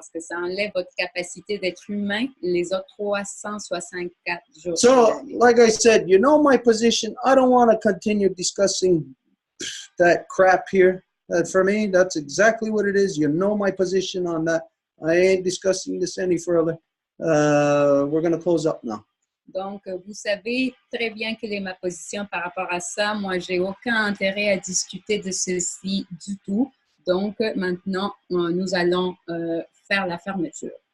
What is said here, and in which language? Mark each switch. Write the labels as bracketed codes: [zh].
[fr] Parce que ça enlève votre capacité d'être humain les autres 364 jours. [en] So, like I said, you know my position. I don't want to continue discussing that crap here. For me, that's exactly what it is. You know my position on that. I ain't discussing this any further. We're going to close up now. [fr] Donc, vous savez très bien quelle est ma position par rapport à ça. Moi, j'ai aucun intérêt à discuter de ceci du tout. Donc, maintenant, nous allons faire la fermeture.